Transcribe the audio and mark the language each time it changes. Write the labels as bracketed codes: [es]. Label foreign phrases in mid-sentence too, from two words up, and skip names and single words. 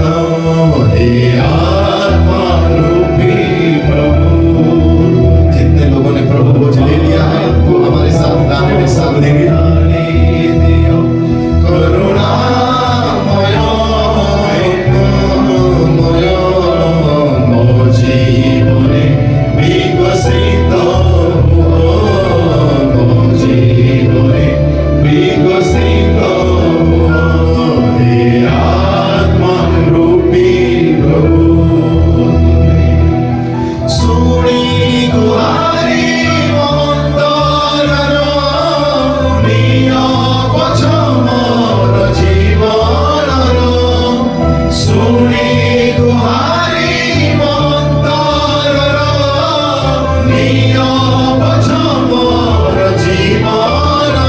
[hi] हे आत्मा रूपी प्रभु, जितने लोगों ने प्रभु को ले लिया है वो हमारे साथ गाने में साथ देंगे। [or] करुणामय प्रेममय ମୋ ଜୀବନେ ବିକଶିତ ହୁଅ। ମୋ ଜୀବନେ ବିକଶିତ ହୁଅ। [hi] हे आत्मा रूपी प्रभु, [or] ଶୁଣି ଗୁହାରି ଅନ୍ତରର, ନିଅ ପଛ ମୋର ଜୀବନର। ଶୁଣି ଗୁହାରି ଅନ୍ତରର, ନିଅ ପଛ ମୋର ଜୀବନର।